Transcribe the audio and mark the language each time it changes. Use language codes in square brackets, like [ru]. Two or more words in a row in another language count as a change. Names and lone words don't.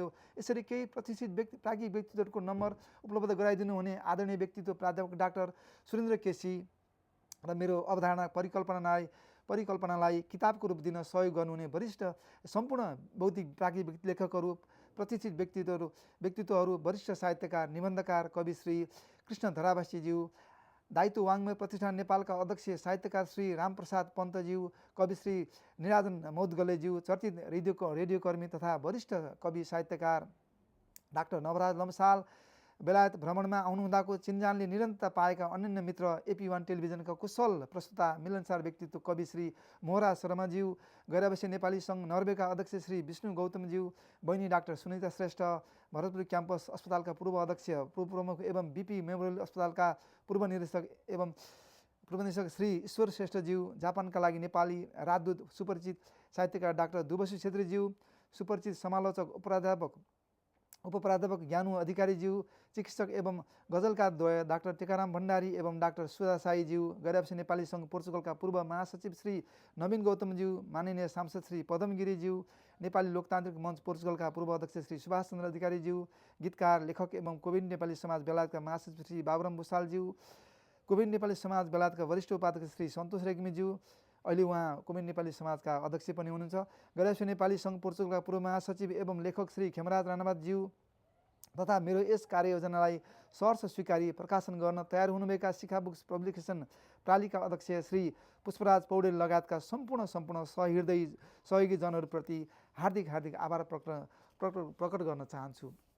[ne] यसरी केही प्रतिष्ठित प्राज्ञिक व्यक्तित्वहरूको नम्बर उपलब्ध गराइदिनु हुने आदरणीय व्यक्तित्व प्राध्यापक डाक्टर सुरेन्द्र केसी र मेरो अवधारणा परिकल्पनालाई किताबको रूप दिन सहयोग गर्नुहुने वरिष्ठ सम्पूर्ण बौद्धिक प्राज्ञिक लेखकहरू, प्रतिष्ठित व्यक्तित्वहरू, वरिष्ठ साहित्यकार, निबन्धकार कवि श्री कृष्ण धरावासीज्यू, दायित्व वाङ्मय प्रतिष्ठान नेपालका अध्यक्ष साहित्यकार श्री रामप्रसाद पन्तज्यू, कवि श्री निराजन मौदगलेज्यू, चर्चित रेडियोकर्मी तथा वरिष्ठ कवि साहित्यकार डाक्टर नवराज लम्साल, बेलायत भ्रमणमा आउनुहुँदाको चिन्जानले निरन्तरता पाएका अनन्य मित्र AP1 टेलिभिजनका कुशल प्रस्तुता मिलनसार व्यक्तित्व कवि श्री मोहरा शर्माज्यू, गैरावासी नेपाली सङ्घ नर्वेका अध्यक्ष श्री विष्णु गौतमज्यू, बहिनी डाक्टर सुनिता श्रेष्ठ, भरतपुर क्याम्पस अस्पतालका पूर्व अध्यक्ष पूर्व प्रमुख एवं BP मेमोरियल अस्पतालका पूर्व निर्देशक श्री ईश्वर श्रेष्ठज्यू, जापानका लागि नेपाली राजदूत सुपरिचित साहित्यकार डाक्टर दुबसु छेत्रीज्यू, सुपरिचित समालोचक उपप्राध्यापक ज्ञानु अधिकारीज्यू, चिकित्सक एवं गजलकार द्वय डाक्टर टेकाराम भण्डारी एवं डाक्टर सुधा साईज्यू, गैरावासी नेपाली सङ्घ पोर्चुगलका पूर्व महासचिव श्री नवीन गौतमज्यू, माननीय सांसद श्री पदम गिरिज्यू, नेपाली लोकतान्त्रिक मञ्च पोर्चुगलका पूर्व अध्यक्ष श्री सुभाष चन्द्र अधिकारीज्यू, गीतकार लेखक एवं कोभिड नेपाली समाज बेलायतका महासचिव श्री बाबुराम भुसालज्यू, कोभिड नेपाली समाज बेलायतका वरिष्ठ उपाध्यक्ष श्री सन्तोष रेग्मीज्यू, अहिले उहाँ कोभिड नेपाली समाजका अध्यक्ष पनि हुनुहुन्छ, गैरावासी नेपाली सङ्घ पोर्चुगलका पूर्व महासचिव एवं लेखक श्री खेमराज राणावातज्यू तथा मेरो यस कार्ययोजनालाई सहर्ष स्वीकारी प्रकाशन गर्न तयार हुनुभएका शिखा बुक्स पब्लिकेसन प्रालीका अध्यक्ष श्री पुष्पराज पौडेल लगायतका सम्पूर्ण सहयोगी जनहरूप्रति हार्दिक आभार प्रकट गर्न चाहन्छु।